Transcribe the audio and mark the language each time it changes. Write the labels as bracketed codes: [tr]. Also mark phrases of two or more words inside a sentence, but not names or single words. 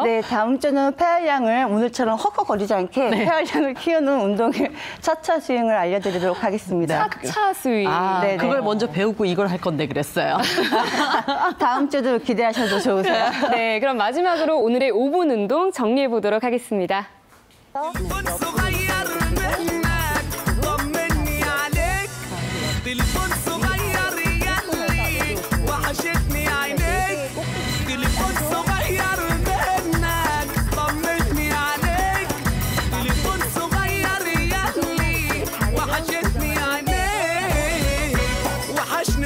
[ko] 네, 다음 주는 폐활량을 오늘처럼 헉헉거리지 않게 폐활량을 키우는 운동을 차차 스윙을 알려드리도록 하겠습니다. 차차 스윙. 아, 네네. 그걸 먼저 배우고 이걸 할 건데 그랬어요. 다음 주도 기대하셔도 좋으세요. 네, 그럼 마지막으로 오늘의 5분 운동 정리해 보도록 하겠습니다. [ar] تليفون صغير منك طمني عليك تليفون صغير يلي وحشتني عينيك تليفون صغير منك طمني عليك تليفون صغير يلي وحشتني عينيك وحشني